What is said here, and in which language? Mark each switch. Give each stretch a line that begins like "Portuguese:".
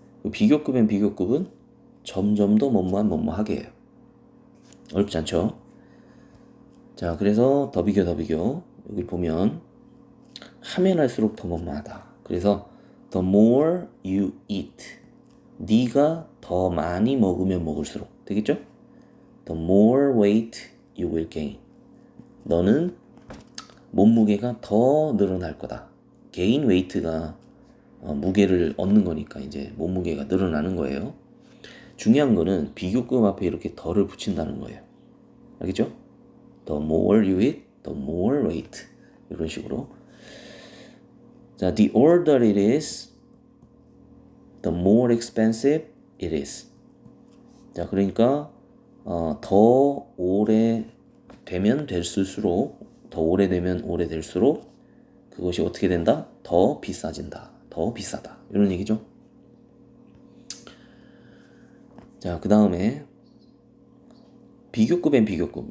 Korean: 비교급엔 비교급은 점점 더 뭐뭐한 뭐뭐하게 해요. 어렵지 않죠? 자, 그래서 더 비교, 더 비교 여기 보면 하면 할수록 더 뭐뭐하다. 그래서 the more you eat, 네가 더 많이 먹으면 먹을수록 되겠죠?
English: The more weight you will gain.
Korean: 너는 몸무게가 더 늘어날 거다. gain weight 가 무게를 얻는 거니까 이제 몸무게가 늘어나는 거예요. 중요한 거는 비교급 앞에 이렇게 더를 붙인다는 거예요. 알겠죠?
English: The more you eat, the more weight.
Korean: 이런 식으로. 자, the older it is, the more expensive it is. 자, 그러니까 더 오래 되면 될수록, 더 오래되면 오래될수록 그것이 어떻게 된다? 더 비싸진다. 더 비싸다. 이런 얘기죠. 자, 그 다음에 비교급엔 비교급.